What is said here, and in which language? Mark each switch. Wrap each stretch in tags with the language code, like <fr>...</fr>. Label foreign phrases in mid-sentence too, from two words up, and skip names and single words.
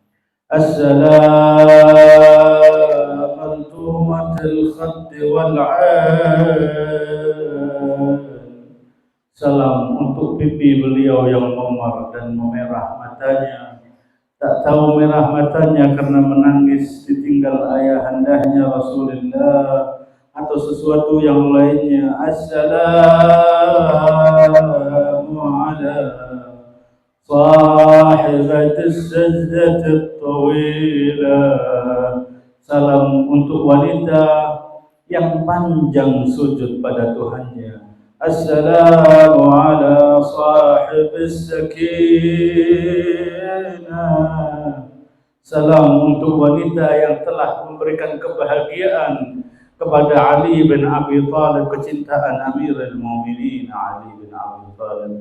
<id>Assalamualaikum Salam untuk pipi beliau yang memar dan memerah matanya. Tak tahu merah matanya karena menangis ditinggal ayahandanya Rasulullah atau sesuatu yang lainnya.</id> <ar>السلام على صاحبة السجدة الطويلة.</ar> <id>Salam untuk wanita yang panjang sujud pada Tuhannya.</id> <ar>السلام على صاحب السكينة.</ar> <id>Salam untuk wanita yang telah memberikan kebahagiaan kepada Ali bin Abi Thalib, kecintaan Amirul Mukminin Ali bin Abi Thalib.</id>